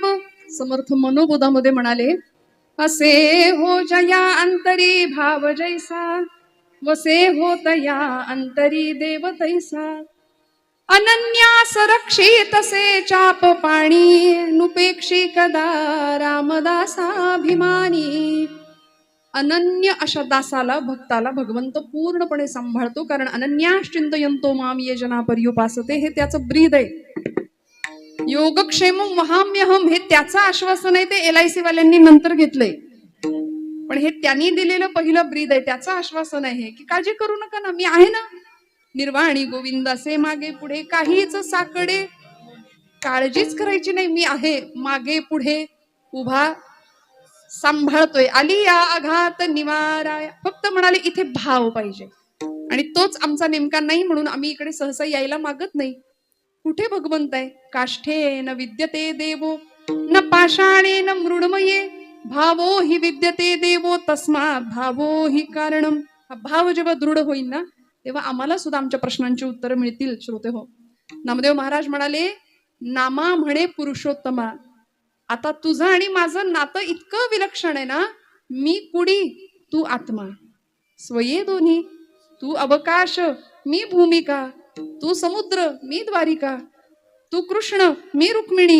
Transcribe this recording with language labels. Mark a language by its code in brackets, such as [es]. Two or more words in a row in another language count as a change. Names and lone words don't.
[mr] समर्थ मनोबोधामध्ये म्हणाले, असे हो जया अंतरी भाव जैसा वसे हो तया अंतरी देव तैसा. अनन्यास रक्षित से चाप पाणी नुपेक्षी कदा रामदासाभिमानी. अनन्य अशा दासाला भक्ताला भगवंत पूर्णपणे सांभाळतो, कारण [sa] अनन्याश्चिंतयंतो माम ये जना पर्युपासते [mr] हे त्याचं ब्रीद आहे. [sa] योगक्षेम वहाम्यहम [mr] हे त्याचं आश्वासन आहे, ते LIC वाल्यांनी नंतर घेतलंय, पण हे त्यांनी दिलेलं पहिलं ब्रीद आहे, त्याचं आश्वासन आहे की काळजी करू नका ना, मी आहे ना. निर्वाणी गोविंदासे मागे पुढे काहीच साकडे, काळजीच करायची नाही, मी आहे मागे पुढे उभा सांभाळतोय. आली या आघात निवाराया. फक्त म्हणाले इथे भाव पाहिजे, आणि तोच आमचा नेमका नाही, म्हणून आम्ही इकडे सहसा यायला मागत नाही. कुठे भगवंत आहे? [sa] काष्ठे न विद्यते देवो न पाषाणे न मृण्मये भावो हि विद्यते देवो तस्मात् भावो हि कारणम. [mr] हा भाव जेव्हा दृढ होईल ना, तेव्हा आम्हाला सुद्धा आमच्या प्रश्नांची उत्तरं मिळतील. श्रोते हो, नामदेव महाराज म्हणाले, नामा म्हणे पुरुषोत्तमा. आता तुझं आणि माझं नातं इतकं विलक्षण आहे ना, मी कुडी तू आत्मा, स्वये दोन्ही, तू अवकाश मी भूमिका, तू समुद्र मी द्वारिका, तू कृष्ण मी रुक्मिणी.